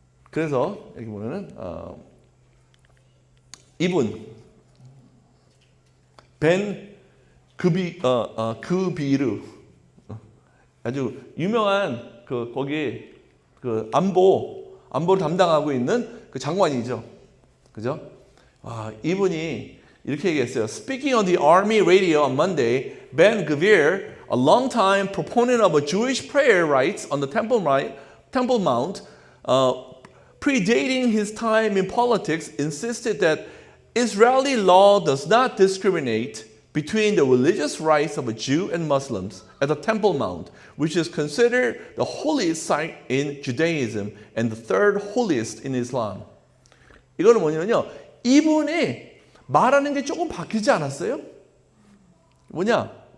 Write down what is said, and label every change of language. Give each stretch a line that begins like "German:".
Korean: 그래서 여기 보면은 이분 벤 그비르 아주 유명한 거기 안보를 담당하고 있는 그 장관이죠. 그죠? 이분이 이렇게 얘기했어요.
English: Speaking on the army radio on Monday, Ben Gvir, a long-time proponent of a Jewish prayer rites on the Temple Mount, predating his time in politics, insisted that Israeli law does not discriminate between the religious rites of a Jew and Muslims at the Temple Mount, which is considered the holiest site in Judaism and the third holiest in Islam.
Korean: 이거는 뭐냐면요, 이분이 말하는 게 조금 바뀌지 않았어요? 뭐냐?